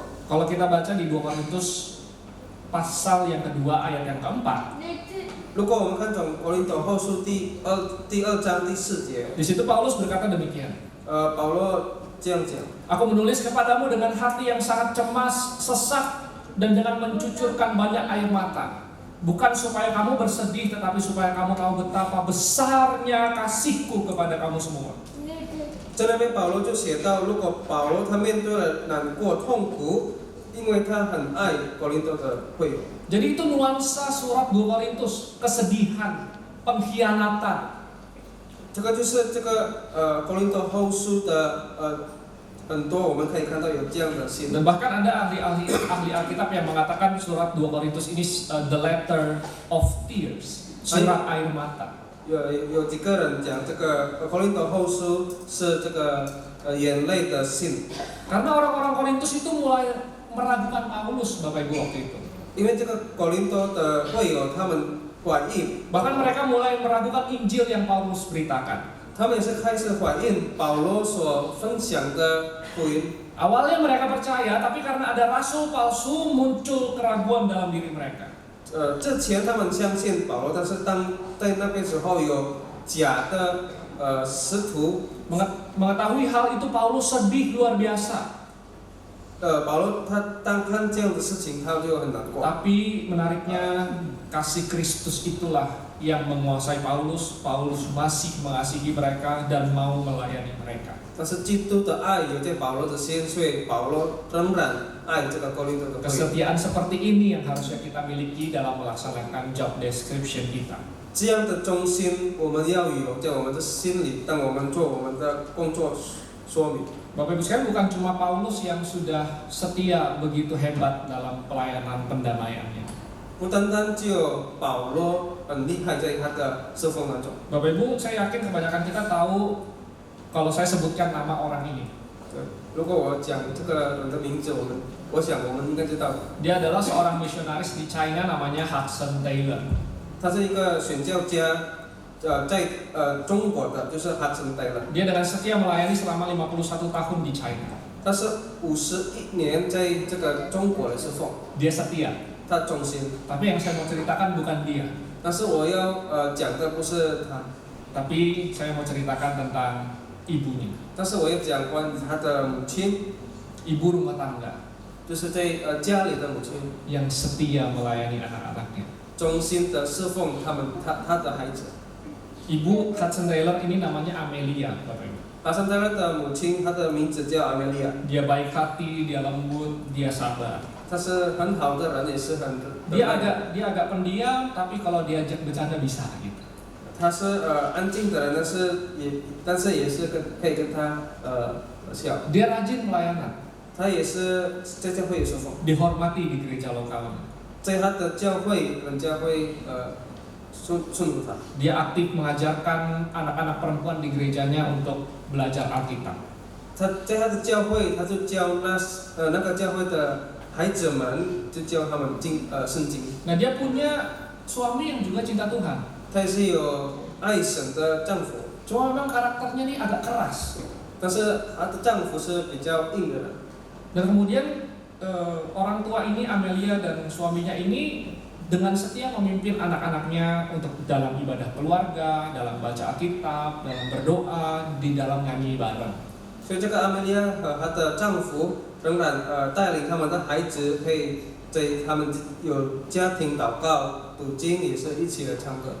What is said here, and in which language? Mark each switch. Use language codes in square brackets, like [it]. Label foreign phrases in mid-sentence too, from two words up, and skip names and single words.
[id] Kalau kita baca di 2 Korintus pasal yang kedua ayat yang keempat, [zh] 如果我们看从哥林多后书第2章第4节， [id] di situ Paulus berkata demikian. [zh] 保罗这样讲。 [id] Aku menulis kepadamu dengan hati yang sangat cemas, sesak, dan dengan mencucurkan banyak air mata. Bukan supaya kamu bersedih, tetapi supaya kamu tahu betapa besarnya kasihku kepada kamu semua. [zh] 在那边保罗就写到，如果保罗他面对了难过痛苦，因为他很爱哥林多的会友。 [id] Jadi itu nuansa surat 2 Korintus, kesedihan, pengkhianatan. [zh] 这个就是这个哥林多后书的很多我们可以看到有这样的信。 [id] Dan bahkan ada ahli Alkitab yang mengatakan surat 2 Korintus ini [en] the letter of tears, [id] surat air mata. [zh] 有几个人讲这个哥林多后书是这个眼泪的信， [id] Karena orang-orang Korintus itu mulai meragukan Paulus, Bapak Ibu, waktu itu. [zh] 因为这个哥林多的会友他们怀疑， [id] Bahkan mereka mulai meragukan Injil yang Paulus beritakan. [zh] 他们也是开始怀疑保罗所分享的福音。 [id] Awalnya mereka percaya, tapi karena ada rasul palsu muncul keraguan dalam diri mereka. [zh] 之前他们相信保罗，但是当在那边时候有假的使徒， [id] Mengetahui hal itu Paulus sedih luar biasa. [zh] 保罗他当看这样的事情，他就很难过。 [id] Tapi menariknya kasih Kristus itulah yang menguasai Paulus. Paulus masih mengasihi mereka dan mau melayani mereka. [zh] 但是基督的爱有在保罗的心，所以保罗仍然爱这个哥林多的会友。 [id] Kesetiaan seperti ini yang harusnya kita miliki dalam melaksanakan [en] job description [id] kita. [zh] 这样的忠心，我们要有在我们的心里，当我们做我们的工作说明。 [id] Bapak Ibu sekalian, bukan cuma Paulus yang sudah setia begitu hebat dalam pelayanan pendamaiannya. [zh] 不单单只有保罗很厉害在他的侍奉当中。 [id] Bapak Ibu, saya yakin kebanyakan kita tahu kalau saya sebutkan nama orang ini. [zh] 如果我讲这个人的名字，我想我们应该知道， [id] Dia adalah seorang misionaris di China namanya Hudson Taylor. [zh] 他是一个宣教家，在中国的就是Hudson Taylor。 [id] Dia dengan setia melayani selama 51 tahun di China. [zh] 他是51年在这个中国的侍奉， [id] Dia setia. [zh] 他忠心。 [id] Tapi yang saya mau ceritakan bukan dia, [zh] 但是我要讲的不是他， [id] tapi saya mau ceritakan tentang ibunya, [zh] 但是我要讲关于他的母亲， [id] ibu rumah tangga [zh] 就是在家里的母亲， [id] yang setia melayani anak-anaknya. [zh] 忠心的侍奉他的孩子。 [id] Ibu Hudson Taylor ini namanya Amelia, Bapak Ibu. [zh] 哈森泰勒的母亲，她的名字叫阿梅利亚， [id] Dia baik hati, dia lembut, dia sabar. [zh] 她是很好的人，也是很 [id] Dia agak pendiam, tapi kalau diajak bercanda bisa gitu. [zh] 她是安静的人，但是也是可以跟她笑。 [id] Dia rajin pelayanan, [zh] 她也是在教会有侍奉， [id] dihormati di gereja lokalnya. [zh] 在她的教会，人家会顺服她。 [id] Dia aktif mengajarkan anak-anak perempuan di gerejanya untuk belajar Alkitab. [zh] 她在她的教会，她就教那个教会的孩子们，就教他们圣经。 [id] Nah, dia punya suami yang juga cinta Tuhan. [zh] 她也是有爱神的丈夫， [id] Cuma memang karakternya ini agak keras. [zh] 但是她的丈夫是比较硬的人。 [id] Dan kemudian orang tua ini, Amelia dan suaminya ini dengan setia memimpin anak-anaknya untuk dalam ibadah keluarga, dalam baca Alkitab, dalam berdoa, di dalam nyanyi bareng. [zh] 所以这个阿梅利亚和她的丈夫仍然带领他们的孩子，可以在他们有家庭祷告、读经，也是一起来唱歌。